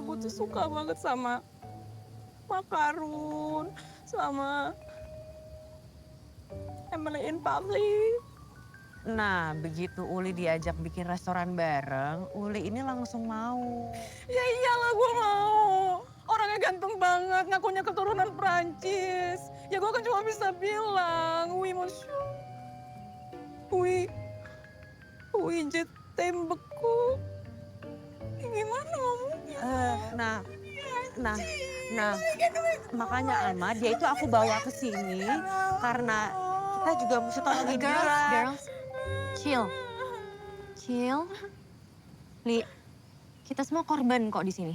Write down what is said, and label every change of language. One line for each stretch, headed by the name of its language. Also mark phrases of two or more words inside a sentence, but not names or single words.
Indonesian: Gue tuh suka banget sama makarun, sama Emily in Public. Nah, begitu Uli diajak bikin restoran bareng, Uli ini langsung mau. Ya iyalah gue mau. Orangnya ganteng banget, ngakunya keturunan Prancis. Ya gue kan cuma bisa bilang,
French: oui monsieur. Oui, je t'aime beaucoup.
Indonesian: Gimana ngomongnya? Nah, makanya Alma, dia itu aku bawa ke sini karena kita juga mesti tolongin dia.
English: Girls, chill.
Indonesian: Li, kita semua korban kok di sini.